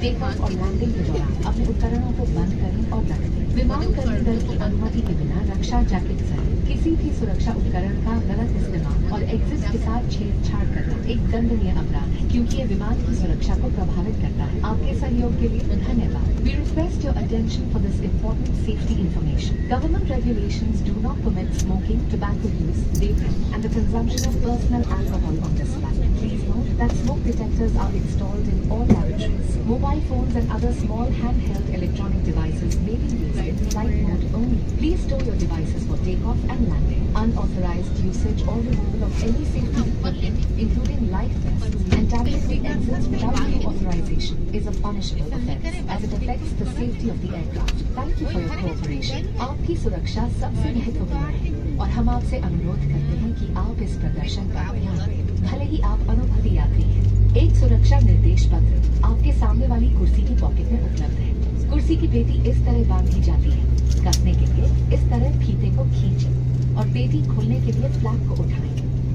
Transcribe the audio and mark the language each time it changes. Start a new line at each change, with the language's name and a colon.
Hindi: Take off और landing के दौरान अपने उपकरणों को बंद करें और रख दें। विमान कर्मी दल की अनुमति के बिना रक्षा जैकेट सहित किसी भी सुरक्षा उपकरण का गलत इस्तेमाल और एग्जिट के साथ छेड़छाड़ करना एक दंडनीय अपराध है, क्योंकि ये विमान की सुरक्षा को प्रभावित करता है। आपके सहयोग के लिए धन्यवाद।
English: We request your attention for this important safety information. Government regulations do not permit smoking, tobacco use, vaping, and the consumption of personal alcohol on this flight. Please note that smoke detectors are installed in all lavatories. Mobile phones and other small handheld electronic devices may be used in flight mode only. Please store your devices for takeoff and landing. Unauthorized usage or removal of any safety equipment, including life vests and tabbing the exits without due authorization, is a punishable offense as it affects the safety of the aircraft. Thank you for your cooperation.
Hindi: आपकी सुरक्षा सबसे महत्वपूर्ण है और हम आपसे अनुरोध करते हैं कि आप इस प्रदर्शन का ध्यान दें, भले ही आप अनुभवी यात्री हैं। एक सुरक्षा निर्देश पत्र आपके सामने वाली कुर्सी की पॉकेट में उपलब्ध है। कुर्सी की पेटी इस तरह बांधी जाती है। कसने के लिए इस तरह फीते को खींचें और पेटी खोलने के लिए फ्लैप को उठाएं।